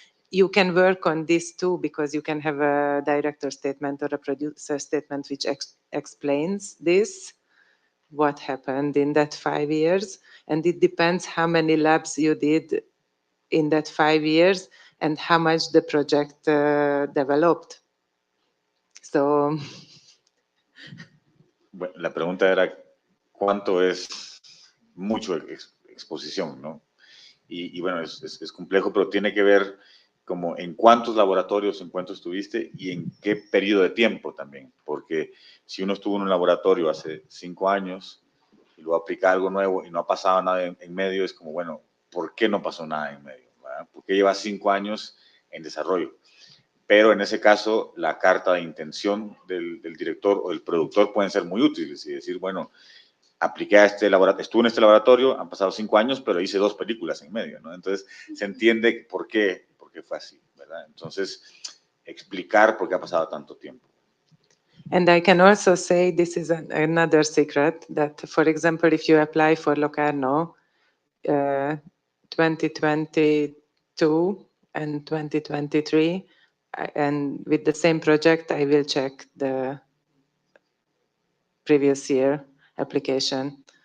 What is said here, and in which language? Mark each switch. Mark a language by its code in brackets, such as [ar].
[en] You can work on this too, because you can have a director statement or a producer statement which explains this, what happened in that 5 years. And it depends how many labs you did in that 5 years and how much the project developed. So [es] Bueno, la pregunta era cuánto es mucho exposición, ¿no? Y bueno, es complejo, pero tiene que ver como en cuántos laboratorios, en cuántos estuviste y en qué periodo de tiempo también, porque si uno estuvo en un laboratorio hace 5 años y luego aplica algo nuevo y no ha pasado nada en medio, es como, bueno, ¿por qué no pasó nada en medio? ¿Verdad? ¿Por qué lleva 5 años en desarrollo? Pero en ese caso, la carta de intención del director o del productor pueden ser muy útiles y decir, bueno, apliqué a este laboratorio, estuve en este laboratorio, han pasado 5 años, pero hice 2 películas en medio, ¿no? Entonces, se entiende por qué fue así, ¿verdad? Entonces, explicar por qué ha pasado tanto tiempo. [en] And I can also say this is another secret, that, for example, if you apply for Locarno 2022 and 2023, and with the same project, I will check the previous year application.